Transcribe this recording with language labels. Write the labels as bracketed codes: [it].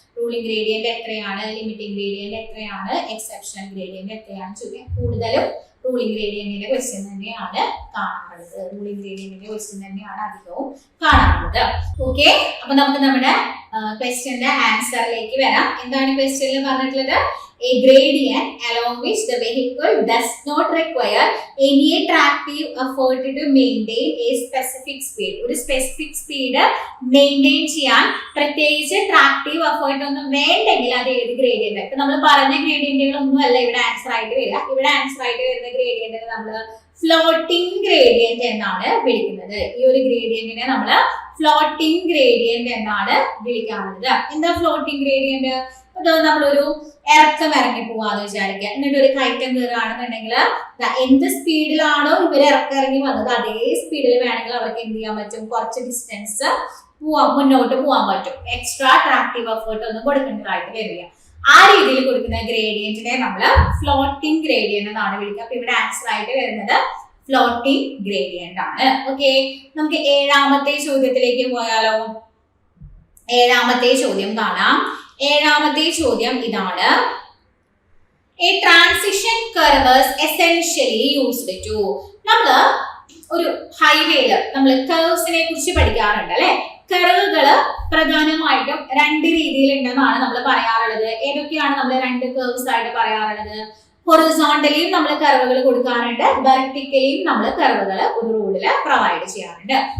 [ml] Ruling gradient എത്രയാണ്, limiting gradient എത്രയാണ്, exceptional gradient എത്രയാണ് ചോദിക്കാൻ കൂടുതലും റൂളിംഗ് ഗ്രേഡിയന്റിന്റെ ക്വസ്റ്റ്യൻ തന്നെയാണ് കാണാറുള്ളത്. റൂളിംഗ് ഗ്രേഡിയന്റിന്റെ ക്വസ്റ്റ്യൻ തന്നെയാണ് അധികവും കാണാറുള്ളത്. ഓക്കെ, അപ്പൊ നമുക്ക് നമ്മുടെ ക്വസ്റ്റ്യന്റെ ആൻസറിലേക്ക് വരാം. എന്താണ് ക്വസ്റ്റ്യനിൽ പറഞ്ഞിട്ടുള്ളത്? [en] A gradient along which the vehicle does not require any tractive effort to maintain a specific speed. [ml] ഒരു സ്പെസിഫിക് സ്പീഡ് മെയിൻറ്റെയിൻ ചെയ്യാൻ പ്രത്യേകിച്ച് ട്രാക്റ്റീവ് എഫേർട്ട് ഒന്നും വേണ്ടെങ്കിൽ അത് ഏത് ഗ്രേഡിയന്റ്? ഇപ്പൊ നമ്മൾ പറഞ്ഞ ഗ്രേഡിയന്റുകളൊന്നും അല്ല ഇവിടെ ആൻസർ ആയിട്ട് വരിക. ഇവിടെ ആൻസർ ആയിട്ട് വരുന്ന ഗ്രേഡിയന്റിനെ നമ്മൾ ഫ്ലോട്ടിംഗ് ഗ്രേഡിയന്റ് എന്നാണ് വിളിക്കുന്നത്. ഈ ഒരു ഗ്രേഡിയന്റിനെ നമ്മൾ ഫ്ലോട്ടിംഗ് ഗ്രേഡിയന്റ് എന്നാണ് വിളിക്കാറുള്ളത്. എന്താ ഫ്ലോട്ടിംഗ് ഗ്രേഡിയന്റ്? നമ്മളൊരു ഇറക്കം ഇറങ്ങി പോവാന്ന് വിചാരിക്കുക, എന്നിട്ട് ഒരു കയറ്റം കയറുകയാണെന്നുണ്ടെങ്കിൽ എന്ത് സ്പീഡിലാണോ ഇവർ ഇറക്കം ഇറങ്ങി വന്നത് അതേ സ്പീഡിൽ വേണമെങ്കിൽ അവർക്ക് എന്ത് ചെയ്യാൻ പറ്റും, കുറച്ച് ഡിസ്റ്റൻസ് മുന്നോട്ട് പോകാൻ പറ്റും. എക്സ്ട്രാ ട്രാക്റ്റീവ് എഫേർട്ട് ഒന്നും കൊടുക്കേണ്ടതായിട്ട് വരില്ല. ആ രീതിയിൽ കൊടുക്കുന്ന ഗ്രേഡിയന്റിനെ നമ്മൾ ഫ്ലോട്ടിംഗ് ഗ്രേഡിയന്റ് എന്നാണ് വിളിക്കുക. അപ്പൊ ഇവിടെ ആൻസർ ആയിട്ട് വരുന്നത് ഫ്ലോട്ടിംഗ് ഗ്രേഡിയന്റ് ആണ്. ഓക്കെ, നമുക്ക് 7ാമത്തെ ചോദ്യത്തിലേക്ക് പോയാലോ? 7ാമത്തെ ചോദ്യം കാണാം. 7ാമത്തെ ചോദ്യം ഇതാണ്. [en] A transition curve is essentially used to. [ml] നമ്മൾ ഒരു ഹൈവേയില് നമ്മൾ കർവ്സിനെ കുറിച്ച് പഠിക്കാറുണ്ട് അല്ലെ. കർവുകള് പ്രധാനമായിട്ടും 2 രീതിയിലുണ്ടെന്നാണ് നമ്മൾ പറയാറുള്ളത്. ഏതൊക്കെയാണ് നമ്മൾ 2 കർവ്സ് ആയിട്ട് പറയാറുള്ളത്? ഹൊറിസോണ്ടലിയും നമ്മൾ കർവുകൾ കൊടുക്കാറുണ്ട്, വെർട്ടിക്കലിയും നമ്മൾ കർവുകൾ ഒരു റോഡിൽ പ്രൊവൈഡ് ചെയ്യാറുണ്ട്.